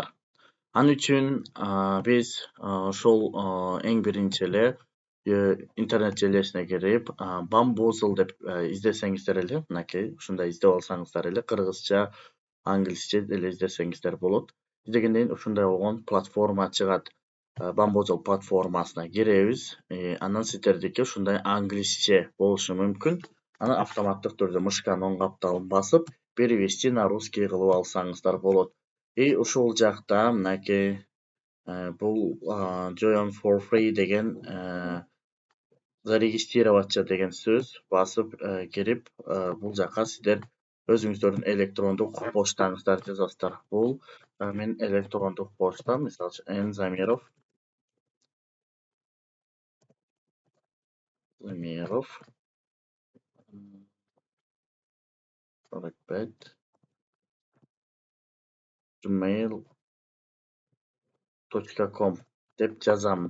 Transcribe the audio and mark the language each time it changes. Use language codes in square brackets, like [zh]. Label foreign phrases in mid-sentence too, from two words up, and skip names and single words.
[ky] Ал үчүн биз ошол эң биринчи эле интернет желесине кирип Bamboozle деп издесеңиздер эле, мынакей ушундай издеп алсаңыздар эле кыргызча, англисче деле издесеңиздер болот. Издегенден кийин ушундай болгон платформа чыгат. Bamboozle платформасына киребиз. Анан сиздердики ушундай англисче болушу мүмкүн. Анан автоматтык түрдө мышканын оң капталын басып, [ru] перевести на русский [ky] кылып алсаңыздар болот. И ушул жакта мынакей бул [en] join for free [ky] деген зарегистрироваться деген сөз басып кирип, бул жака сиздер өзүңүздөрдүн электрондук почтаңыздарды жазасыздар. Бул менин электрондук почтам, мисалы үчүн Замиров 45 gmail.com деп жазамын.